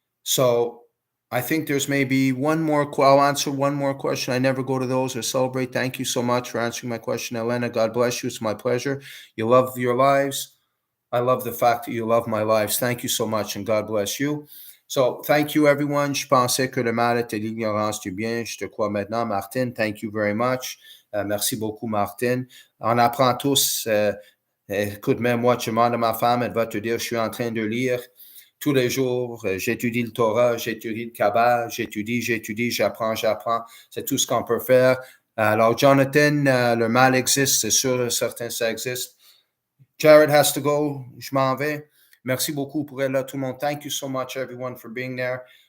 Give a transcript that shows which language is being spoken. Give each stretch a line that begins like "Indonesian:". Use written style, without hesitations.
English: So I think there's maybe one more. I'll answer one more question. I never go to those or celebrate. Thank you so much for answering my question, Elena. God bless you. It's my pleasure. You love your lives. I love the fact that you love my lives. Thank you so much, and God bless you. So, thank you, everyone.
French: Je pensais que le mal était l'ignorance du bien. Je te crois maintenant, Martine.
English: Thank you very much.
French: Merci beaucoup, Martine. On apprend tous. Écoute, même moi, tu demandes à ma femme, elle va te dire, je suis en train de lire tous les jours. J'étudie le Torah, j'étudie le Kabbalah, j'étudie, j'apprends. C'est tout ce qu'on peut faire. Alors, Jonathan, le mal existe, c'est sûr, certain, ça existe.
English: Jared has to go.
French: Je m'en vais. Merci beaucoup pour être là, tout le monde.
English: Thank you so much, everyone, for being there.